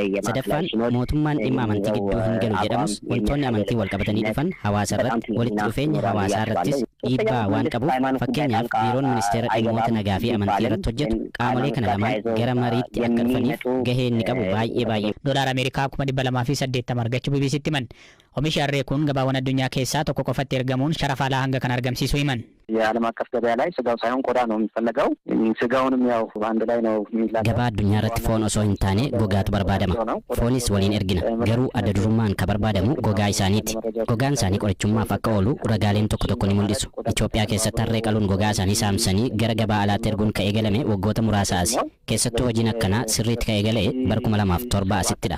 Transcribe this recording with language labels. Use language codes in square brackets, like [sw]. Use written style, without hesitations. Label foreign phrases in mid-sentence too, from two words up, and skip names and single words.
[om] Sadaffaan mootummaan dhimma amantii gidduu hin galu jedhamus wantoonni amantii wal qabatanii dhufan hawaasa irratti walitti dhufeenya hawaasaa irrattis dhiibbaa waan qabuuf fakkeenyaaf biiroon ministeera dhimmoota nagaa fi amantii irratti hojjetu qaamolee kana lamaan gara mariitti akka dhufaniif gahee inni qabu baay'ee. Doolaar Ameerikaa 280 argachuu BBCtti himan. Oomishi harree kun gabaawwan addunyaa keessaa tokko qofatti ergamuun sharafa alaa hanga kan argamsiisu himan. [am] የዓለም አቀፍ ገበያ ላይ ስጋው ሳይሆን ቆዳ ነው የሚፈለገው። ስጋውንም ያው አንድ ላይ ነው የሚላከው። [om] gabaa addunyaa irratti foon osoo hin taane gogaatu barbaadama. Foonis waliin ergina. Garuu adda durummaan kan barbaadamu gogaa isaaniiti. Gogaan isaanii qorichummaaf akka oolu ragaaleen tokko tokko ni mul'isu. Itoophiyaa keessatti harree qaluun gogaa isaanii saamsanii gara gabaa alaatti erguun kan eegalame waggoota muraasa asi. Keessattuu hojiin akkanaa sirriitti kan eegale bara 2007 asittidha.